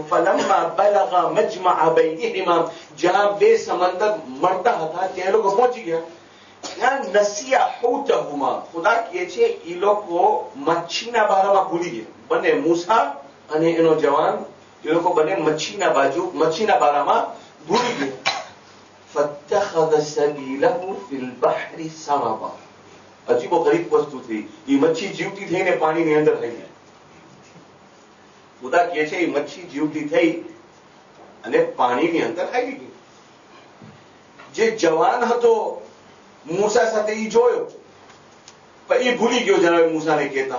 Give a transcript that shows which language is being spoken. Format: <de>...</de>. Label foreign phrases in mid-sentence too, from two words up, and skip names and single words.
<ar>فلما بلغا مجمع بينهما,</ar> <gu>જ્યાં બે સમંદર મળતા હતા ત્યાં લોકો પહોંચી ગયા. ત્યાં</gu> <ar>نسيا حوتهما,</ar> <gu>ખુદા કહે છે ઈ લોકો મચ્છીના બારામાં ભૂલી ગયા. બંને મૂસા અને એનો જવાન એ લોકો બંને મચ્છીના બારામાં ભૂલી ગયા.</gu> <ar>فاتخذ سبيله في البحر سربا.</ar> <gu>અજીબો ગરીબ વસ્તુ થઈ. એ મચ્છી જીવતી થઈને પાણીની અંદર થઈ ગઈ. ખુદા કહે છે એ મચ્છી જીવતી થઈ અને પાણીની અંદર આવી ગઈ. જે જવાન હતો મૂસા સાથે એ જોયો પણ એ ભૂલી ગયો જનાબે મૂસાને કહેતા.</gu>